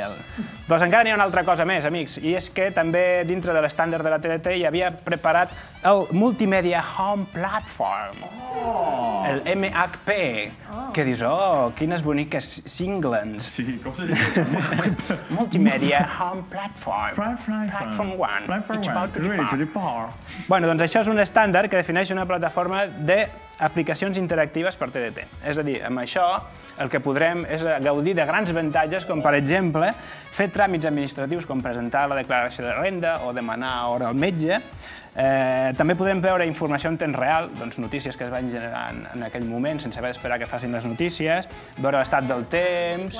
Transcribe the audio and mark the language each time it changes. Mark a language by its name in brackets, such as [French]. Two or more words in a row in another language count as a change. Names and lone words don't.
[Catalan] Doncs encara n'hi ha una altra cosa més, amics, i és que també dintre de l'estàndard de la TDT hi havia preparat el [English] Multimedia Home Platform, [Catalan] el MHP, que dius, quines boniques singlens. Sí, com se diu? Multimedia Home Platform. [English] Platform One. It's about to depart. [Catalan] Bueno, doncs això és un estàndard que defineix una plataforma d'aplicacions interactives per TDT. És a dir, amb això el que podrem és gaudir de grans avantatges, com per exemple fer tràmits administratius com presentar la declaració de renda o demanar hora al metge. També podrem veure informació en temps real, notícies que es van generant en aquell moment sense haver d'esperar que facin les notícies, veure l'estat del temps...